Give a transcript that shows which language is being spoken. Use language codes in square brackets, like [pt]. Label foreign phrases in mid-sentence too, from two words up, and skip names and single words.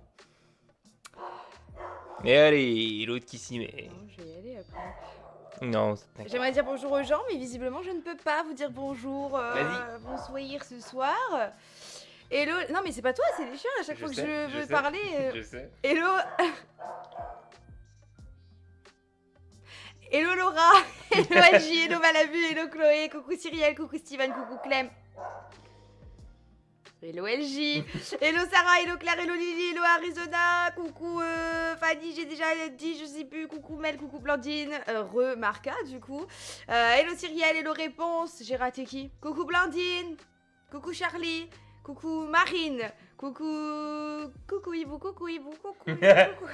[fr] Et allez, l'autre qui s'y met. Non, je vais y aller après. Non, c'est- J'aimerais dire bonjour aux gens, mais visiblement je ne peux pas vous dire bonjour. Vas-y. Bonsoir ce soir. Hello. Non, mais c'est pas toi, c'est les chiens à chaque fois que je veux sais, parler. Je sais. Hello. Hello Laura. Hello Agi. Hello Malabu. Hello Chloé. Coucou Cyrielle. Coucou Steven. Coucou Clem. Hello LJ. Hello Sarah. Hello Claire. Hello Lily. Hello Arizona. Coucou Fanny, j'ai déjà dit, je sais plus. Coucou Mel. Coucou Blandine. Marca du coup. Hello Cyrielle. Hello Réponse. J'ai raté qui? Coucou Blandine. Coucou Charlie. Coucou Marine. Coucou Hibou. Coucou Hibou. Coucou Hibou. Coucou.